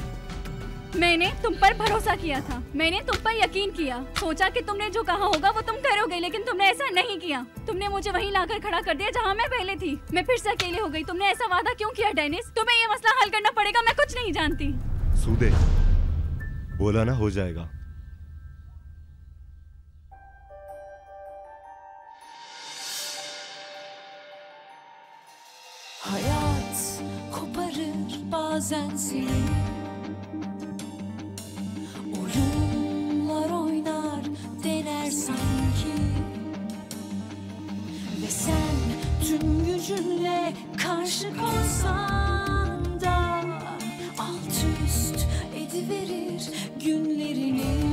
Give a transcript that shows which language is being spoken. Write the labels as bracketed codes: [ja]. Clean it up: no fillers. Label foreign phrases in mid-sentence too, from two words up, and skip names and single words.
[hi] मैंने तुम पर भरोसा किया था, मैंने तुम पर यकीन किया, सोचा कि तुमने जो कहा होगा वो तुम करोगे, लेकिन तुमने ऐसा नहीं किया। तुमने मुझे वहीं लाकर खड़ा कर दिया जहाँ मैं पहले थी। मैं फिर से अकेले हो गई। तुमने ऐसा वादा क्यों किया डेनिस? तुम्हें ये मसला हल करना पड़ेगा। मैं कुछ नहीं जानती। सूदे, बोला ना हो जाएगा। [tr] Hayat koparır bazen seni, oyunlar oynar dener sanki, ve sen tüm gücünle karşı koysan da alt üst ediverir günlerini.